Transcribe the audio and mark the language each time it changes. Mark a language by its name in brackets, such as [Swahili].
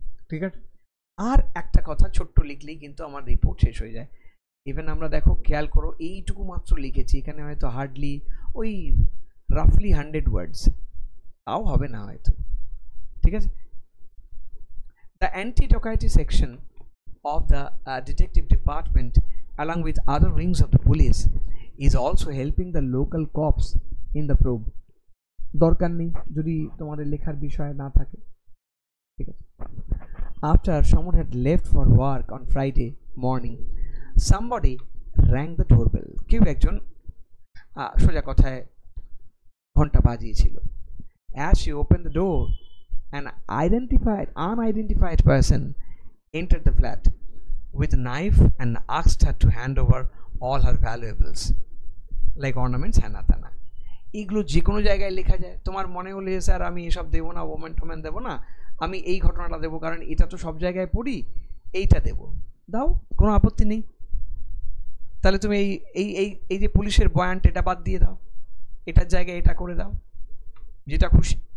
[Bangla] ঠিক আছে? আর একটা কথা ছোট্ট লিখলেই কিন্তু আমার রিপোর্ট শেষ হয়ে যায়। ইভেন আমরা দেখো, খেয়াল করো, এইটুকু মাত্র লিখেছি, এখানে হয়তো হার্ডলি ওই রাফলি 100 ওয়ার্ডস, তাও হবে না হয়তো। ঠিক আছে? [English] The anti dacoity section of the detective department along with other wings of the police is also helping the local cops in the probe. [Bangla] দরকার নেই যদি তোমাদের লেখার বিষয় না থাকে। ঠিক আছে? [English] After someone had left for work on Friday morning, somebody rang the doorbell. [Bangla] কেউ একজন সোজা কথায় ঘন্টা বাজিয়েছিল। [English] As she opened the door, an unidentified person entered the flat with a knife and asked her to hand over all her valuables like ornaments, hana tana. [Bangla] এগুলো যে কোনো জায়গায় লেখা যায়। তোমার মনে হলে স্যার আমি এসব দেবো না, ওমেন টোমেন দেবো না, আমি এই ঘটনাটা দেবো, কারণ এটা তো সব জায়গায় পড়ি, এইটা দেবো, দাও, কোনো আপত্তি নেই। তাহলে তুমি এই এই এই এই যে পুলিশের বয়ানটা, এটা বাদ দিয়ে দাও, এটার জায়গায় এটা করে দাও, যেটা খুশি।